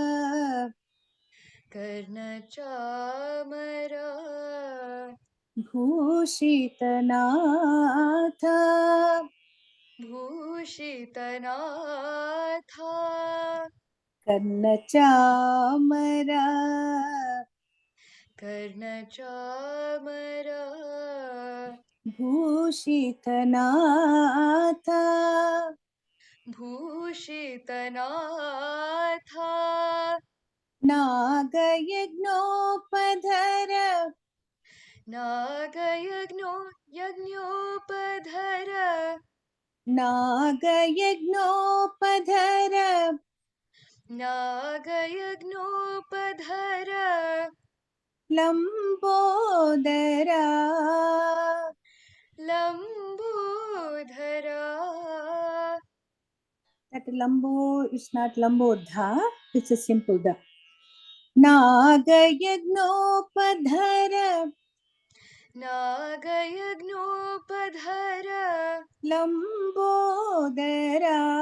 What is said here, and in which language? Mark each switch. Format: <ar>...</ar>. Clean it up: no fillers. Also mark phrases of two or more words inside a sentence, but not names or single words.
<sa>Karna Chamara Bhooshita Natha Bhooshita Natha Karna Chamara Karna Chamara Bhooshita Natha Bhooshita Natha Naga Yagnopadhara Naga Yagnopadhara Naga Yagnopadhara Naga Yagnopadhara Lambodhara Lambodhara.</sa> <en>That Lambo is not Lambodha, it's a simple da.</en> <sa>Naga Yagnopadhara Naga Yagnopadhara Lambodhara</sa>